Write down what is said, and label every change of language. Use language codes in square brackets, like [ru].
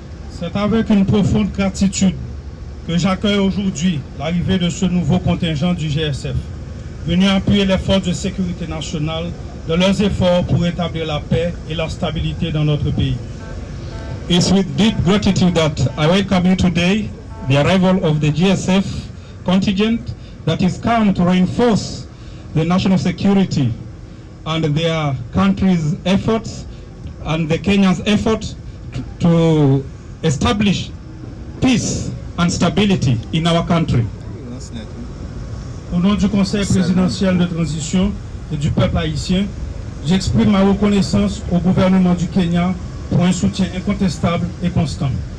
[fr] C'est avec une profonde gratitude que j'accueille aujourd'hui l'arrivée de ce nouveau contingent du GSF, venu appuyer les forces de sécurité nationale dans leurs efforts pour établir la paix et la stabilité dans notre pays. [en] It's with deep gratitude that I welcome you today, the arrival of the GSF contingent that is come to reinforce the national security and their country's efforts and the Kenya's effort to establish peace and stability in our country. [fr] Au nom du Conseil présidentiel de transition et du peuple haïtien, j'exprime ma reconnaissance au gouvernement du Kenya pour un soutien incontestable et constant.